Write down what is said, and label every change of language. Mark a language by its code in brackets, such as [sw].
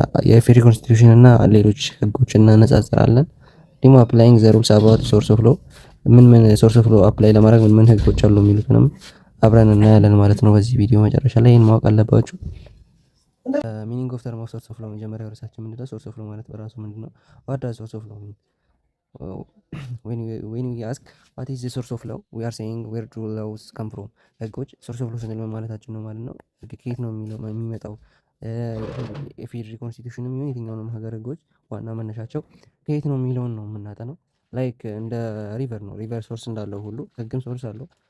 [am] የፌዴራል ኮንስቲቲዩሽን እና ሌሎች ህጎችን እናነጻጽራለን። [en] ዲሞ አፕላይንግ ዘ ሩልስ አባውት ሶርስ ኦፍ ሎው [am] ምን ሶርስ ኦፍ ሎው አፕላይ ለማድረግ ምን ህጎች አሉ የሚሉትንም አብረን እናያለን ማለት ነው። በዚህ ቪዲዮ መጨረሻ ላይ ይህን ማወቅ አለባችሁ። ሚኒንግ ኦፍ ተርም ኦፍ ሶርስ ኦፍ ሎው መጀመሪያ ርዕሳችን ምንድነው? ሶርስ ኦፍ ሎው ማለት በራሱ ምንድነው? [en] ዋት ዳዝ ሶርስ ኦፍ ሎው ሚን? when we ask what is the source of law, we are saying where do laws come from? [am] ህጎች ሶርስ ኦፍ ሎው ስንል ምን ማለታችን ነው ማለት ነው። ህግ ከየት ነው የሚመጣው? የፌዴራል ኮንስቲቲዩሽንም ይሁን የትኛውንም ሀገር ህጎች ዋና መነሻቸው ከየት ነው የሚለውን ነው የምናጠነው። ላይክ እንደ ሪቨር ነው። ሪቨር ሶርስ እንዳለው ሁሉ ህግም ሶርስ አለው።